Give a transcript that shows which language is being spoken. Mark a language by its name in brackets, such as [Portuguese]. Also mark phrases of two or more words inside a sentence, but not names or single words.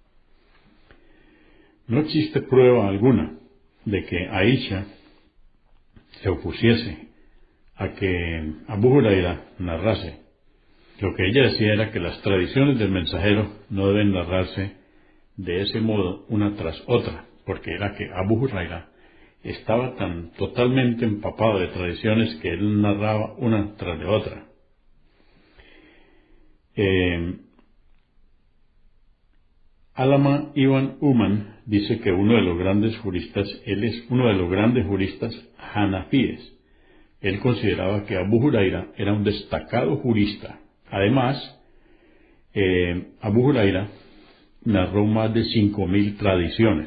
[Spanish] No existe prueba alguna de que Aisha se opusiese a que Abu Huraira narrase. Lo que ella decía era que las tradiciones del mensajero no deben narrarse de ese modo una tras otra, porque era que Abu Huraira estaba tan totalmente empapado de tradiciones que él narraba una tras de otra. Alama ibn Uman dice que uno de los grandes juristas, él es uno de los grandes juristas hanafíes. Él consideraba que Abu Huraira era un destacado jurista. Además, Abu Huraira narró más de 5.000 tradiciones.